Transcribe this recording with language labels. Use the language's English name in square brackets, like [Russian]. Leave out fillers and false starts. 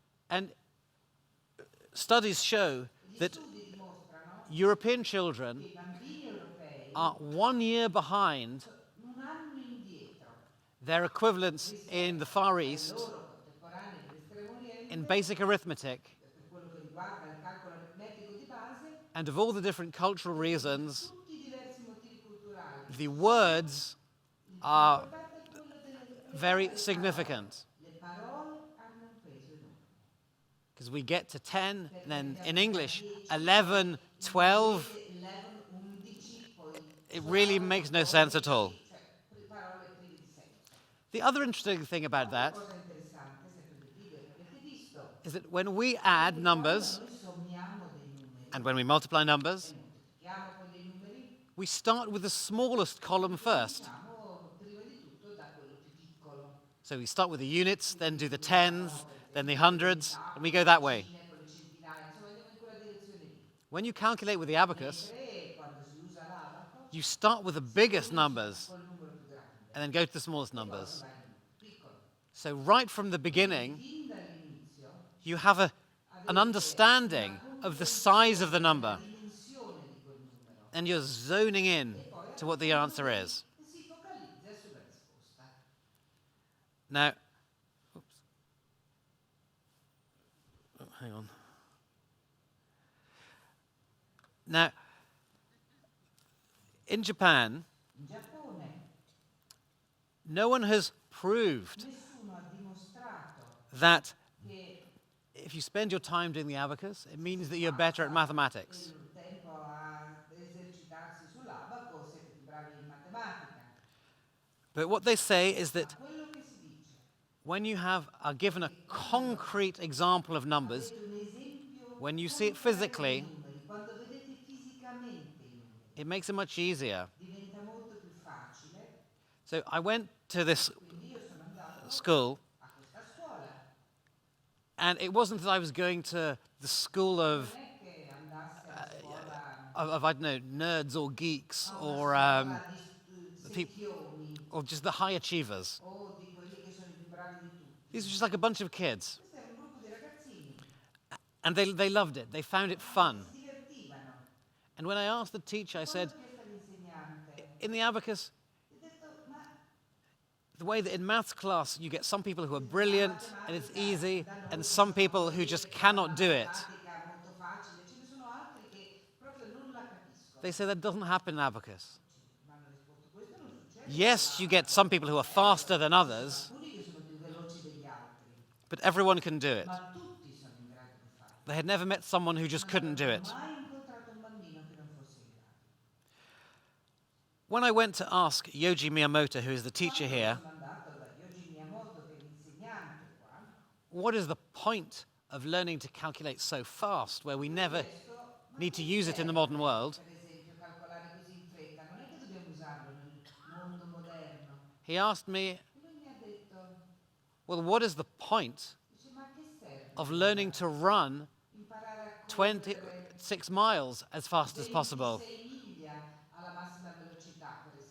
[English] And studies show that European children are 1 year behind their equivalents in the Far East in basic arithmetic. And of all the different cultural reasons, the words are very significant. [Italian] Le parole hanno un peso enorme. [English] Because we get to 10, and then in English, 11, 12, [Italian] 11, 11, poi [English] it really makes no sense at all. [Italian] cioè parole prive di senso. [English] The other interesting thing about that [Italian] Cosa interessante, sempre del video che avete visto, [English] is that when we add numbers [Italian] noi sommiamo dei numeri [English] and when we multiply numbers, [Italian] e moltiplichiamo poi dei numeri, [English] we start with the smallest column first. [Italian] cominciamo prima di tutto da quello più piccolo. [English] So we start with the units, then do the tens, then the hundreds, and we go that way. [Italian] Poi le centinaia, insomma andiamo in quella direzione lì. [English] When you calculate with the abacus, [Italian] Mentre quando si usa l'abaco, [English] you start with the biggest numbers [Italian] col numero più grande, [English] and then go to the smallest [Italian] poi [English] numbers. [Italian] vai al numero più piccolo. [English] So right from the beginning, [Italian] Fin dall'inizio [English] you have an understanding of the size of the number, [Italian] dimensione di quel numero [English] and you're zoning in to what the answer is. [Italian] e si focalizza sulla risposta. [English] Now, oops. Oh, hang on. Now, in Japan, [Italian] In Giappone [English] no one has proved [Italian] nessuno ha dimostrato [English] that [Italian] che [English] if you spend your time doing the abacus, it means that you're better at mathematics. [Italian] il tempo a esercitarsi sull'abaco siete più bravi in matematica. [English] But what they say is that [Italian] Quello che si dice, [English] when you are given a concrete example of numbers, [Italian] avete un esempio [English] when you see it physically, [Italian] dei numeri, quando vedete fisicamente i numeri, [English] it makes it much easier. [Italian] diventa molto più facile. [English] So I went to this [Italian] Quindi io sono andato [English] school, [Italian] a questa scuola. [English] and it wasn't that I was going to the school of, [Italian] Non è che andasse a scuola [English] I don't know, nerds or geeks [Italian] a [English] or, [Italian] una scuola di [English] peop- [Italian] secchioni [English] or just the high achievers. [Italian] o di quelli che sono i più bravi di tutti. [English] These were just like a bunch of kids. [Italian] Questo era un gruppo di ragazzini, [English] And they loved it. They found it fun. [Italian] si divertivano. [English] And when I asked the teacher, I said, [Italian] Quando ho chiesto all'insegnante, [English] in the abacus, [Italian] gli ho detto, ma [English] the way that in maths class you get some people who are brilliant and it's easy, and some people who just cannot do it. [Italian] matematica molto facile, ce ne sono altri che proprio non la capiscono. [English] They say that doesn't happen in abacus. [Italian] Mi hanno risposto, questo non succede. [English] Yes, you get some people who are faster than others, [Italian] Alcuni che sono più veloci degli altri, [English] but everyone can do it. [Italian] ma tutti sono in grado di farlo. [English] They had never met someone who just couldn't do it. [Italian] Non ho mai incontrato un bambino che non fosse in grado. [English] When I went to ask Yoji Miyamoto, who is the teacher here, [Italian] Sono andato da Yoji Miyamoto, che è l'insegnante qua. [English] what is the point of learning to calculate so fast where we never need to use it in the modern world? [Italian] Per esempio, calcolare così in fretta, non è che dobbiamo usarlo nel mondo moderno. [English] He asked me, [Italian] E lui mi ha detto, [English] well, what is the point [Italian] dice, ma che serve [English] of learning to run [Italian] imparare a [English] 26 miles as fast as possible? [Italian] 26 miglia alla massima velocità, per esempio.